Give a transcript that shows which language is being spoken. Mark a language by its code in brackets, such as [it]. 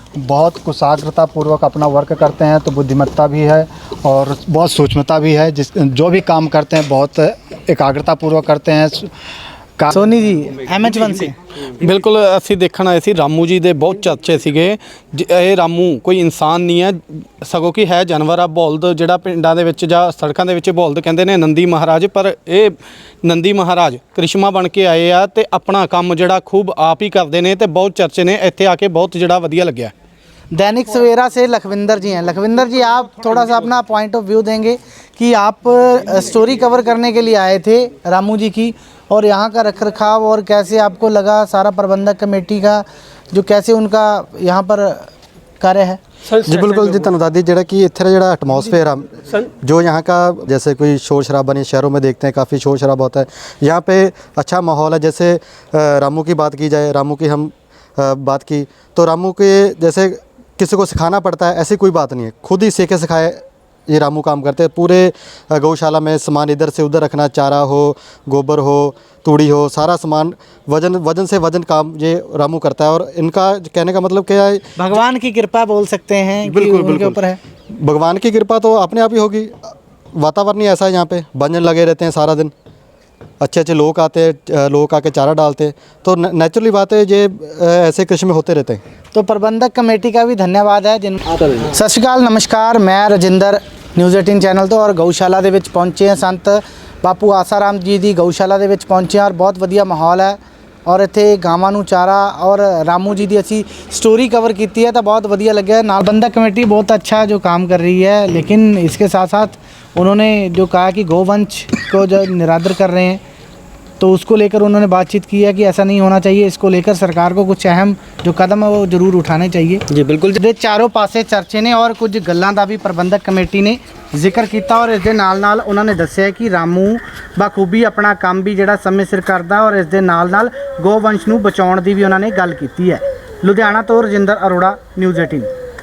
[hi] बहुत कुशाग्रता पूर्वक अपना वर्क करते हैं, तो बुद्धिमत्ता भी है और बहुत सूक्ष्मता भी है। जो भी काम करते हैं बहुत एकाग्रता पूर्वक करते हैं। सोनी जी MH1 से [pa] ਬਿਲਕੁਲ ਅਸੀਂ ਦੇਖਣ ਆਏ ਸੀ ਰਾਮੂ ਜੀ ਦੇ ਬਹੁਤ ਚਰਚੇ ਸੀਗੇ। ਇਹ ਰਾਮੂ ਕੋਈ ਇਨਸਾਨ ਨਹੀਂ ਹੈ, ਸਗੋਂ ਕਿ ਹੈ ਜਾਨਵਰ ਆ। ਬੋਲਦ ਜਿਹੜਾ ਪਿੰਡਾਂ ਦੇ ਵਿੱਚ ਜਾਂ ਸੜਕਾਂ ਦੇ ਵਿੱਚ ਬੋਲਦ ਕਹਿੰਦੇ ਨੇ ਨੰਦੀ ਮਹਾਰਾਜ, ਪਰ ਇਹ ਨੰਦੀ ਮਹਾਰਾਜ ਕ੍ਰਿਸ਼ਮਾ ਬਣ ਕੇ ਆਏ ਆ ਤੇ ਆਪਣਾ ਕੰਮ ਜਿਹੜਾ ਖੂਬ ਆਪ ਹੀ ਕਰਦੇ ਨੇ ਤੇ ਬਹੁਤ ਚਰਚੇ ਨੇ। ਇੱਥੇ ਆ ਕੇ ਬਹੁਤ ਜਿਹੜਾ ਵਧੀਆ ਲੱਗਿਆ। [hi] दैनिक सवेरा से लखविंदर जी हैं। लखविंदर जी, आप थोड़ा सा अपना पॉइंट ऑफ व्यू देंगे कि आप स्टोरी कवर करने के लिए आए थे रामू जी की, और यहाँ का रखरखाव और कैसे आपको लगा सारा प्रबंधक कमेटी का जो कैसे उनका यहाँ पर कार्य है। जी बिल्कुल जी, धन्यवाद जी। [pa] ਜਿਹੜਾ ਕਿ ਇੱਥੇ ਦਾ ਜਿਹੜਾ [hi] एटमॉस्फेयर है, जो यहाँ का जैसे कोई शोर शराबा नहीं, शहरों में देखते हैं काफ़ी शोर शराबा होता है, यहाँ पे अच्छा माहौल है। जैसे रामू की बात की जाए, रामू की हम बात की तो रामू के जैसे किसी को सिखाना पड़ता है ऐसी कोई बात नहीं है, खुद ही सीखे सिखाए ये रामू काम करते हैं। पूरे गौशाला में सामान इधर से उधर रखना, चारा हो, गोबर हो, तूड़ी हो, सारा सामान वजन से वजन काम ये रामू करता है। और इनका कहने का मतलब क्या है, भगवान की कृपा बोल सकते हैं कि बिल्कुल, उनके बिल्कुल। ऊपर है। भगवान की कृपा तो अपने आप ही होगी। वातावरण ही ऐसा है, यहाँ पे भजन लगे रहते हैं सारा दिन, अच्छे अच्छे लोग आते हैं, लोग आके चारा डालते हैं, तो नेचुरली बात है ये ऐसे कृषि में होते रहते हैं। तो प्रबंधक कमेटी का भी धन्यवाद है जिन [pa] सत श्री अकाल नमस्कार, मैं रजिंदर न्यूज़ 18 ਚੈਨਲ ਤੋਂ। ਔਰ ਗਊਸ਼ਾਲਾ ਦੇ ਵਿੱਚ ਪਹੁੰਚੇ ਹਾਂ, ਸੰਤ ਬਾਪੂ ਆਸਾਰਾਮ ਜੀ ਦੀ ਗਊਸ਼ਾਲਾ ਦੇ ਵਿੱਚ ਪਹੁੰਚੇ ਹਾਂ ਔਰ ਬਹੁਤ ਵਧੀਆ ਮਾਹੌਲ ਹੈ। ਔਰ ਇੱਥੇ ਗਾਵਾਂ ਨੂੰ ਚਾਰਾ ਔਰ ਰਾਮੂ ਜੀ ਦੀ ਅਸੀਂ [hi] स्टोरी कवर की है तो बहुत बढ़िया लगे। नाल प्रबंधक कमेटी बहुत अच्छा जो काम कर रही है, लेकिन इसके साथ साथ उन्होंने जो कहा कि गौवंश को जो निरादर कर रहे हैं, तो उसको लेकर उन्होंने बातचीत की है कि ऐसा नहीं होना चाहिए। इसको लेकर सरकार को कुछ अहम जो कदम है वो ज़रूर उठाने चाहिए। [pa] ਜੀ ਬਿਲਕੁਲ ਦੇ ਚਾਰੋਂ ਪਾਸੇ ਚਰਚੇ ਨੇ ਔਰ ਕੁਝ ਗੱਲਾਂ ਦਾ ਵੀ ਪ੍ਰਬੰਧਕ ਕਮੇਟੀ ਨੇ ਜ਼ਿਕਰ ਕੀਤਾ। ਔਰ ਇਸ ਦੇ ਨਾਲ ਉਹਨਾਂ ਨੇ ਦੱਸਿਆ ਕਿ ਰਾਮੂ ਬਾਖੂਬੀ ਆਪਣਾ ਕੰਮ ਵੀ ਜਿਹੜਾ ਸਮੇਂ ਸਿਰ ਕਰਦਾ ਔਰ ਇਸ ਦੇ ਨਾਲ ਗੋਵੰਸ਼ ਨੂੰ ਬਚਾਉਣ ਦੀ ਵੀ ਉਹਨਾਂ ਨੇ ਗੱਲ ਕੀਤੀ ਹੈ। ਲੁਧਿਆਣਾ ਤੋਂ ਰਜਿੰਦਰ ਅਰੋੜਾ, ਨਿਊਜ਼ 18।